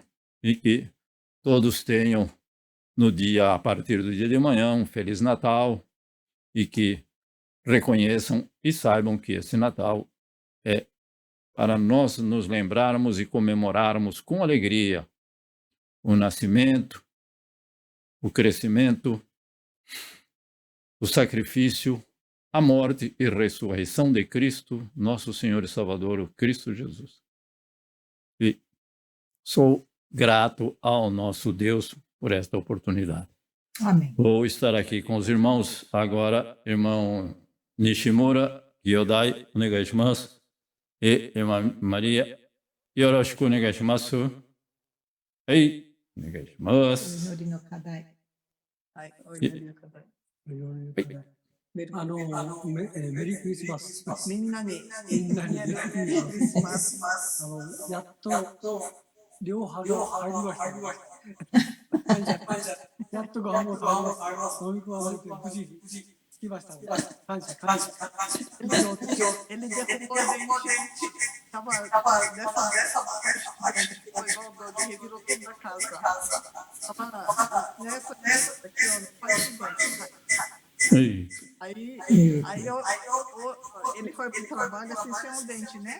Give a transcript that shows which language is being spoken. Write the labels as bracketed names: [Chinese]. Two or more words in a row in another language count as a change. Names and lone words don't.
[Portuguese] E que todos tenham, a partir do dia de manhã, um Feliz Natal, e que reconheçam e saibam que esse Natal é para nós nos lembrarmos e comemorarmos com alegria o nascimento, o crescimento, o sacrifício, a morte e ressurreição de Cristo, nosso Senhor e Salvador, o Cristo Jesus. E sou grato ao nosso Deus por esta oportunidade. Amém. Vou estar aqui com os irmãos agora, irmão Nishimura, Yodai, [Japanese] お願いします, [Portuguese] e irmã Maria, [Japanese] よろしくお願いします. Ei, お願いします. メリークリスマス。みんなにメリークリスマス。やっと両歯が入りました。やっとご飯も食べます。飲み込まれて無事つきました。感謝。 [Portuguese] Ele derrubou a gente. Tava dessa foi igual o Dodi, revirou tudo da casa. Tava nessa aqui, ó, no país. Aí ele foi pro trabalho assim, sem um dente, né?